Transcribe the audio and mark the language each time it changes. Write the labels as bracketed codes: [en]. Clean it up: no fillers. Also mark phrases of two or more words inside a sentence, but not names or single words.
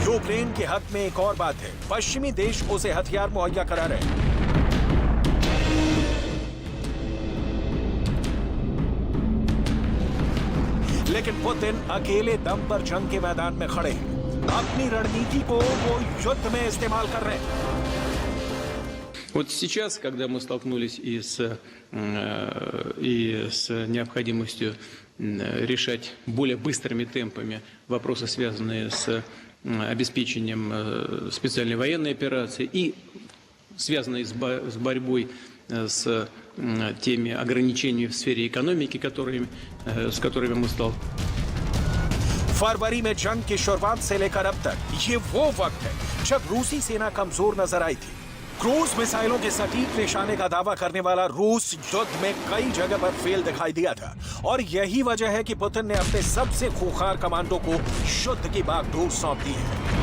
[hi] यूक्रेन के हक में एक और बात है, पश्चिमी देश उसे हथियार मुहैया करा रहे हैं। लेकिन पुतिन अकेले दम पर जंग के मैदान में खड़े हैं। अपनी रणनीति को वो युद्ध में इस्तेमाल कर रहे हैं। [ru] Вот сейчас, когда мы столкнулись и с необходимостью решать более быстрыми темпами вопросы, связанные с обеспечением специальной военной операции и связанные с борьбой с теми ограничениями в сфере экономики, с которыми мы столкнулись. [hi] फरवरी में जंग की शुरुआत से लेकर अब तक ये वो वक्त है जब रूसी सेना कमजोर नजर आई थी। क्रूज मिसाइलों के सटीक निशाने का दावा करने वाला रूस युद्ध में कई जगह पर फेल दिखाई दिया था और यही वजह है कि पुतिन ने अपने सबसे खूंखार कमांडो को युद्ध की बागडोर सौंप दी है।